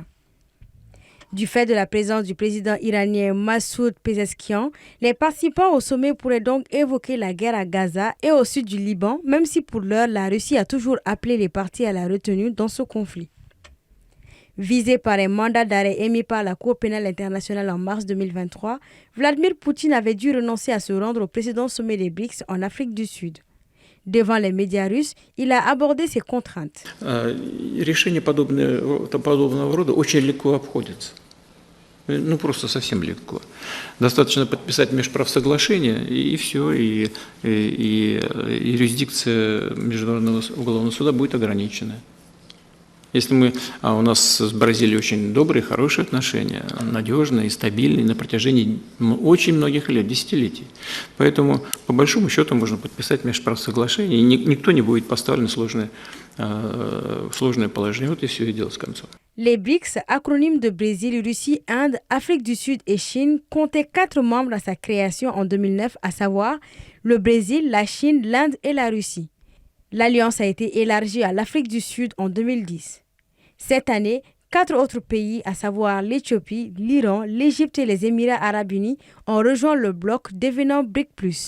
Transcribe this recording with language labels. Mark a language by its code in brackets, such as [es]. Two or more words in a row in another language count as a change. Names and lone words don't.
[fr] Du fait de la présence du président iranien Massoud Pezeshkian, les participants au sommet pourraient donc évoquer la guerre à Gaza et au sud du Liban, même si pour l'heure, la Russie a toujours appelé les parties à la retenue dans ce conflit. Visé par un mandat d'arrêt émis par la Cour pénale internationale en mars 2023, Vladimir Poutine avait dû renoncer à se rendre au précédent sommet des BRICS en Afrique du Sud. Devant les médias russes, il a abordé ses contraintes. [ru] Решения подобного рода очень легко обходятся. Ну, просто совсем легко. Достаточно подписать межправсоглашение, и все, и юрисдикция Международного уголовного суда будет ограничена. Если у нас с Бразилией очень добрые, хорошие отношения, надежные и стабильные на протяжении очень многих лет, десятилетий. Поэтому, по большому счету, можно подписать межправсоглашение, и никто не будет поставлен в сложное положение. Вот и все, и дело с концом. [fr] Les BRICS, acronyme de Brésil, Russie, Inde, Afrique du Sud et Chine, comptaient 4 membres à sa création en 2009, à savoir le Brésil, la Chine, l'Inde et la Russie. L'alliance a été élargie à l'Afrique du Sud en 2010. Cette année, 4 autres pays, à savoir l'Éthiopie, l'Iran, l'Égypte et les Émirats arabes unis, ont rejoint le bloc, devenant BRIC+.